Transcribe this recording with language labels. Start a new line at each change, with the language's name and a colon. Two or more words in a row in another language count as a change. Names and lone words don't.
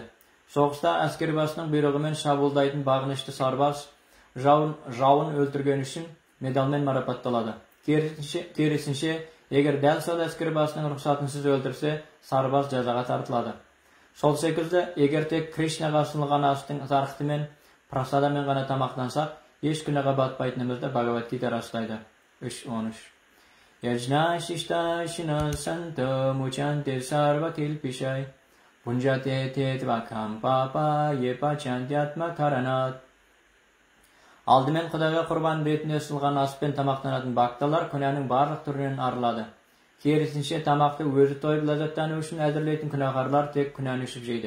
Kazakh: Соғыста әскербасының бұйрығымен шабуылдайтын бағынышты сарбаз жауын өлтірген үшін медалмен марапатталады. Керісінше, егер дәл сол әскербасының рұқсатынсыз өлтірсе, сарбаз жазаға тартылады. Сол секілді, егер тек Кришнаға ұсынылған астың зарқытымен, прасадамен ғана тамақтансақ, еш күнәға батпайтынымызды Бхагавад-гита растайды.
Sanskrit: 3.13. यज्ञशिष्टाशिनः सन्तो मुच्यन्ते सर्वकिल्बिषैः भुञ्जते ते त्वघं पापा ये पचन्त्यात्मकारणात्.
Kazakh: Алдымен Құдайға құрбан ретінде ұсынылған аспен тамақтанатын бакталар күнәнің барлық түрінен арылады. Керісінше, тамақты өзі тойып ләззаттану үшін әзірлейтін күнәһарлар тек күнәні ішіп жейді.